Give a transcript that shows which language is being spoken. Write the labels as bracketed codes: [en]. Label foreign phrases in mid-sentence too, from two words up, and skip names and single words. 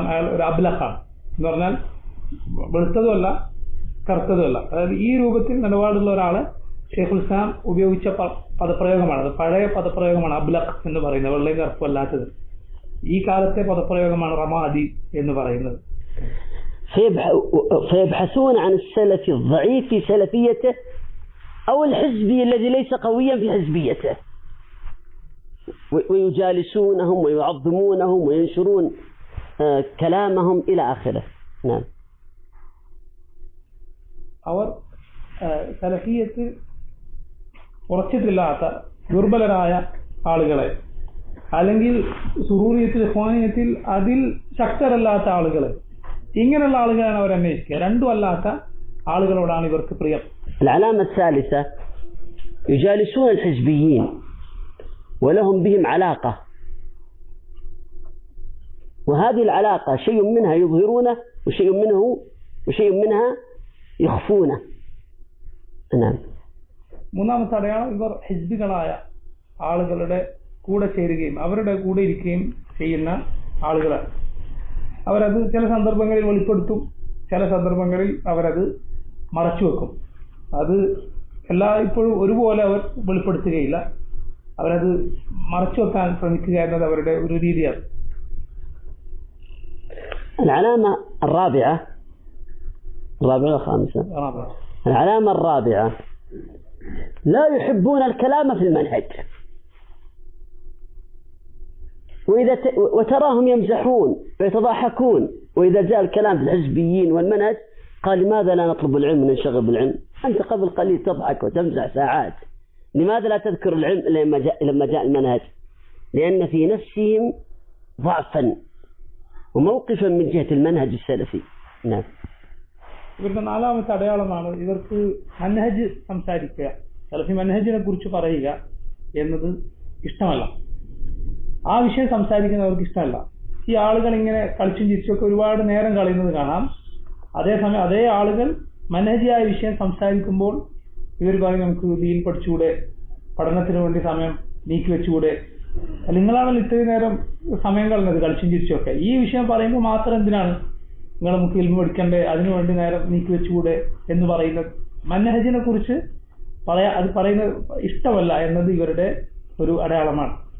[ml] അയാൾ ഒരു അബ്ലഖാണ് എന്ന് പറഞ്ഞാൽ വെളുത്തതുമല്ല കറുത്തതുമല്ല. അതായത് ഈ രൂപത്തിൽ നിലപാടുള്ള ഒരാളെ ഷെയ്ഖുൽ ഇസ്ലാം ഉപയോഗിച്ച പദപ്രയോഗമാണ്. അത് പഴയ പദപ്രയോഗമാണ് അബ്ലഖ് എന്ന് പറയുന്നത്, വെള്ളയും കറുപ്പും അല്ലാത്തത്. ഈ കാലത്തെ പദപ്രയോഗമാണ് റമാദി എന്ന് പറയുന്നത്. [ar] فيبحثون عن السلف الضعيف في سلفيته أو الحزبي الذي ليس قويا في حزبيته، ويجالسونهم ويعظمونهم وينشرون كلامهم إلى آخره. نعم. [ml] അവർ സലഫിയത്തിൽ ഉറച്ചിട്ടില്ലാത്ത ദുർബലരായ ആളുകളെ, അല്ലെങ്കിൽ സുറൂറിയത്തിൽ ഇഖ്വാനിയത്തിൽ അതിൽ ശക്തരല്ലാത്ത ആളുകളെ, ഇങ്ങനെയുള്ള ആളുകളാണ് അവർ അന്വേഷിക്കുക. രണ്ടും അല്ലാത്ത ആളുകളോടാണ് ഇവർക്ക് പ്രിയം. [ar] العلامة الثالثة يجالسون الحزبيين ولهم بهم علاقة، وهذه العلاقة شيء منها يظهرونه وشيء منها يخفونه. نعم. [ml] മൂന്നാമത്തെ അടയാളം ഇവർ ഹിസ്ബികളായ ആളുകളുടെ കൂടെ ചേരുകയും അവരുടെ കൂടെ ഇരിക്കുകയും ചെയ്യുന്ന ആളുകളാണ്. അവരത് ചില സന്ദർഭങ്ങളിൽ വെളിപ്പെടുത്തും, ചില സന്ദർഭങ്ങളിൽ അവരത് മറച്ചു വെക്കും. അത് ഇപ്പോഴും ഒരുപോലെ അവർ വെളിപ്പെടുത്തുകയില്ല, അവരത് മറച്ചു വെക്കാൻ ശ്രമിക്കുക എന്നത് അവരുടെ ഒരു രീതിയാണ്. [ar] العلامة الرابعة الخامسة. العلامة الرابعة لا يحبون الكلام في المنهج، وتراهم يمزحون ويتضاحكون، وإذا جاء الكلام في الحزبيين والمنهج قال لماذا لا نطلب العلم وننشغل بالعلم؟ أنت قبل قليل تضحك وتمزح ساعات، لماذا لا تذكر العلم لما جاء المنهج؟ لأن في نفسهم ضعفا وموقفا من جهة المنهج السلفي. نعم. [ml] ഇവരുടെ നാലാമത്തെ അടയാളമാണ് ഇവർക്ക് മൻഹജ് സംസാരിക്കുക, സലഫി മൻഹജിനെ കുറിച്ച് പറയുക എന്നത് ഇഷ്ടമല്ല. ആ വിഷയം സംസാരിക്കുന്നവർക്ക് ഇഷ്ടമല്ല. ഈ ആളുകൾ ഇങ്ങനെ കളിച്ചും ചിരിച്ചൊക്കെ ഒരുപാട് നേരം കളയുന്നത് കാണാം. അതേസമയം അതേ ആളുകൾ മൻഹജിയായ വിഷയം സംസാരിക്കുമ്പോൾ ഇവർ പറയും നമുക്ക് ദീൻ പഠിച്ചുകൂടെ, പഠനത്തിന് വേണ്ടി സമയം നീക്കി വെച്ചുകൂടെ, നിങ്ങളാണല്ലോ ഇത്രയും നേരം സമയം കളഞ്ഞത് കളിച്ചും ചിരിച്ചൊക്കെ, ഈ വിഷയം പറയുമ്പോൾ മാത്രം എന്തിനാണ് നിങ്ങൾ നമുക്ക് ഇൽമു പഠിക്കണ്ടേ, അതിനുവേണ്ടി നേരം നീക്കി വെച്ചുകൂടെ എന്ന് പറയുന്നത് മൻഹജിനെ കുറിച്ച് അത് പറയുന്നത് ഇഷ്ടമല്ല എന്നത് ഇവരുടെ ഒരു അടയാളമാണ്.